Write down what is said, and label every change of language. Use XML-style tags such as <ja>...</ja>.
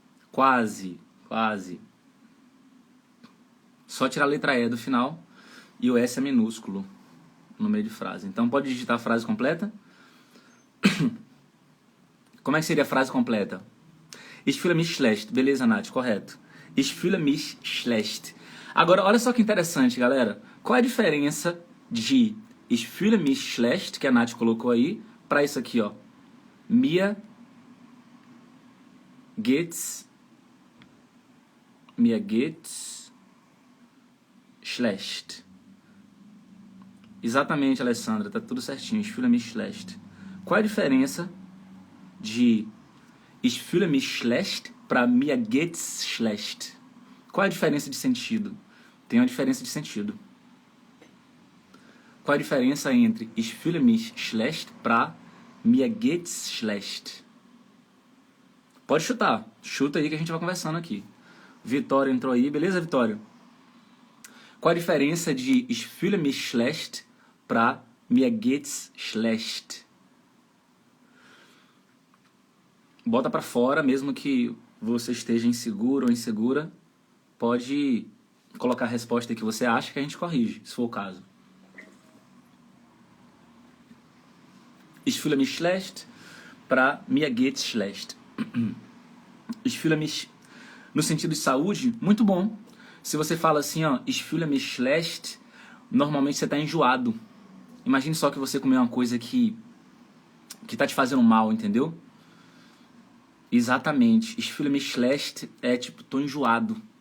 <pt>Quase, quase. Só tirar a letra E do final e o S é minúsculo no meio de frase. Então pode digitar a frase completa? Como é que seria a frase completa?</pt> <de>Ich fühle mich schlecht.</de> <pt>Beleza, Nath, correto.</pt> <de>Ich fühle mich schlecht.</de> <pt>Agora, olha só que interessante, galera. Qual é a diferença de</pt> <de>ich fühle mich schlecht,</de> <pt>que a Nath colocou aí, para isso aqui, ó.</pt> <de>Mir geht's schlecht.</de> <pt>Exatamente, Alessandra, tá tudo certinho.</pt> <de>Ich fühle mich schlecht.</de> <pt>Qual é a diferença de</pt> <de>ich fühle mich schlecht</de> <pt>para</pt> <de>mir geht's schlecht?</de> <pt>Qual é a diferença de sentido? Tem uma diferença de sentido. Qual é a diferença entre</pt> <de>ich fühle mich schlecht</de> <pt>para</pt> <de>mir geht's schlecht?</de> <pt>Pode chutar. Chuta aí que a gente vai conversando aqui. Vitória entrou aí. Beleza, Vitória? Qual a diferença de</pt> <de>ich fühle mich schlecht</de> <pt>para</pt> <de>mir geht's schlecht?</de> <pt>bota pra fora, mesmo que você esteja inseguro ou insegura, pode colocar a resposta que você acha que a gente corrige, se for o caso.</pt> <de>Ich fühle mich schlecht para mir geht's schlecht. Ich fühle mich,</de> <pt>no sentido de saúde, muito bom. Se você fala assim, ó,</pt> <de>ich fühle mich schlecht,</de> <pt>normalmente você tá enjoado. Imagine só que você comeu uma coisa que tá te fazendo mal, entendeu? Exatamente.</pt> <de>Ich fühle mich schlecht</de> <pt>é tipo, tô enjoado.</pt>